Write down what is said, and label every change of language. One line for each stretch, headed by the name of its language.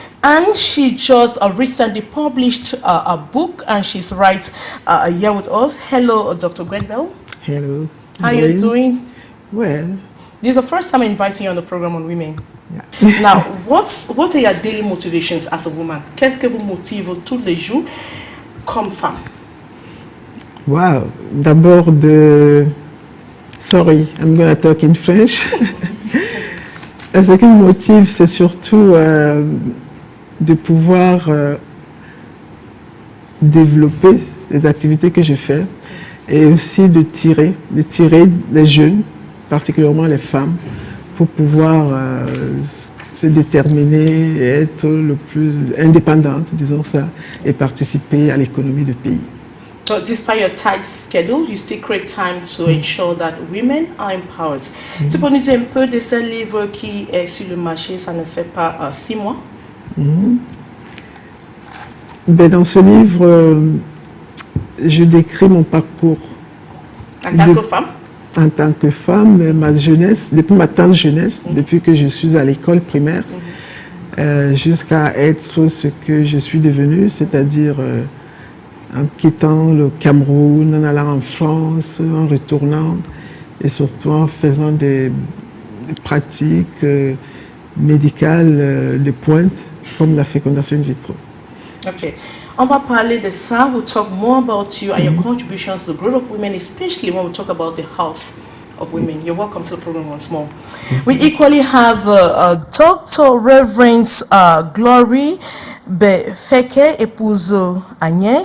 English: And she just recently published a book, and she's right here with us. Hello, Dr. Gwet Bell. Hello. How are you doing? Well. This is the first time I'm inviting you on the program on women. Yeah. Now, what are your daily motivations as a woman?
French: Qu'est-ce que vous motive tous les jours comme femme? Wow. D'abord
English: Sorry, I'm going to talk in French.
French: Ce qui me motive, c'est surtout de pouvoir développer les activités que je fais, et aussi de tirer les jeunes, particulièrement les femmes, pour pouvoir se déterminer et être le plus indépendante, disons ça, et participer à l'économie du pays.
English: So despite your tight schedule, you still create time to ensure that women are empowered.
French: Tu peux nous dire un peu de ce livre qui est sur le marché, ça ne fait pas 6 mois? Ben, dans ce livre, je décris mon parcours. En tant que femme? En tant que femme, ma jeunesse, depuis ma tendre jeunesse, depuis que je suis à l'école primaire, jusqu'à être ce que je suis devenue, c'est-à-dire en quittant le Cameroun, en allant en France, en retournant, et surtout en faisant des pratiques médicales de pointe, comme la fécondation in vitro. Okay. On va parler de ça.
English: We'll talk more about you and your contributions to the growth of women, especially when we talk about the health of women. You're welcome to the program once more. We equally have Dr. Reverend Glory BEFEKE, épouse ANYE.